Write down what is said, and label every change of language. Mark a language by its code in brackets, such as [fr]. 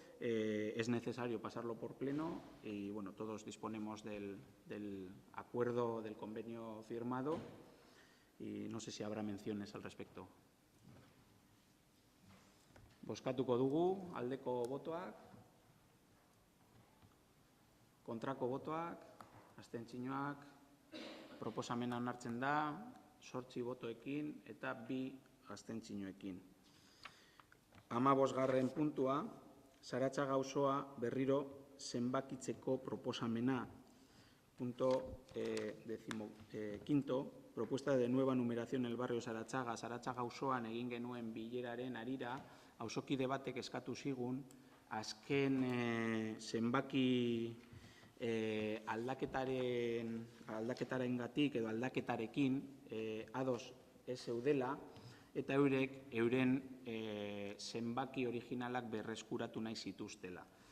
[es] Es necesario pasarlo por pleno y todos disponemos del acuerdo, del convenio firmado, y no sé si habrá menciones al respecto. [eu] Bozkatuko dugu, aldeko botoak, kontrako botoak, abstentzioak, proposamena onartzen da, 8 botoekin eta 2 abstentzioekin. 15. puntua, Zaratzaga auzoa berriro zenbakitzeko proposamena. [es] Punto 15. Propuesta de nueva numeración en el barrio Zaratzaga. [eu] Zaratzaga auzoan egin genuen bileraren arira, auzokide batek eskatu zigun, azken zenbaki aldaketarengatik edo aldaketarekin ados ez zeudela, eta euren zenbaki originalak berreskuratu nahi zituztela.